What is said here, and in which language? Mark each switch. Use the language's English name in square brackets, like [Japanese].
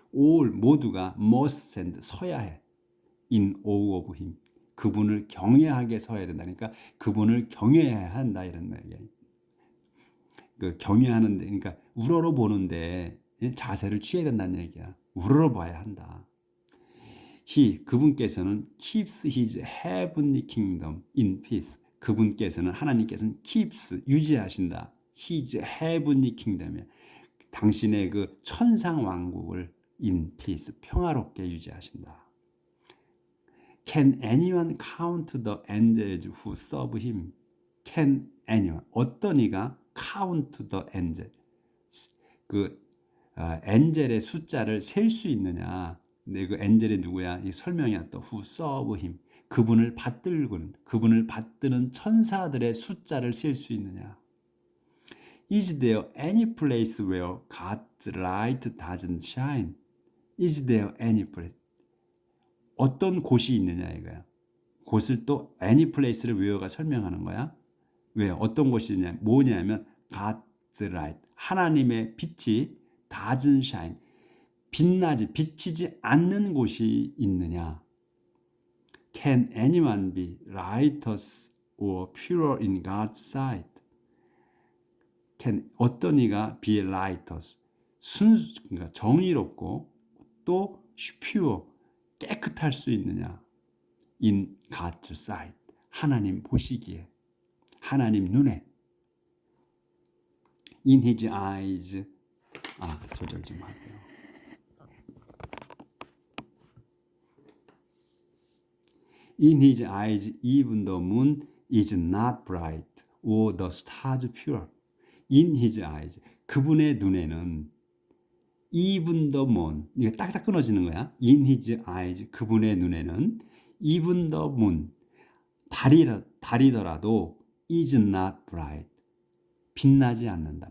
[English] all, [Korean] 모두가 [English] must stand, [Korean] 서야 해. [English] in awe of him. [Korean] 그분을 경외하게 서야 된다. 그러니까 그분을 경외해야 한다 이런 말이에요. 경외하는데, 그러니까 우러러 보는데 자세를 취해야 된다는 얘기야. 우러러 봐야 한다. 그분께서는 [English] keeps his heavenly kingdom in peace. [Korean] 그분께서는, 하나님께서는 [English] keeps, [Korean] 유지하신다. [English] his heavenly kingdom이야. [Korean] 당신의 그 천상 왕국을 [English] in peace, [Korean] 평화롭게 유지하신다. [English] Can anyone count the angels who serve him? Can anyone, [Korean] 어떤 이가 [English] count the angel, [Korean] 엔젤의 숫자를 셀 수 있느냐? 근데 그 엔젤이 누구야? 이 설명이야. 또 [English] who serve him, [Korean] 그분을 받드는 천사들의 숫자를 셀 수 있느냐? [English] Is there any place where God's light doesn't shine? Is there any place? [Korean] 어떤 곳이 있느냐 이거야. 곳을 또 [English] any place [Korean] 를 where가 설명하는 거야. 왜? 어떤 곳이냐? [English] 뭐냐면 God's light. [Korean] 하나님의 빛이 [English] doesn't shine. [Korean] 빛나지 비치지 않는 곳이 있느냐? [English] Can anyone be righteous or pure in God's sight? Can [Korean] 어떤 이가 [English] be righteous [Korean] 그러니까 정의롭고 또 [English] pure [Korean] 깨끗할 수 있느냐? [English] In God's sight. [Korean] 하나님 보시기에 하나님 눈에 [English] in his eyes [Korean] 조절 좀 할게요. [English] In his eyes even the moon is not bright or the stars pure. In his eyes [Korean] 그분의 눈에는 [English] even the moon [Korean] 이게 딱딱 끊어지는 거야. [English] In his eyes [Korean] 그분의 눈에는 [English] even the moon [Korean] 달이더라도 [English] is not bright [Korean] 빛나지 않는다.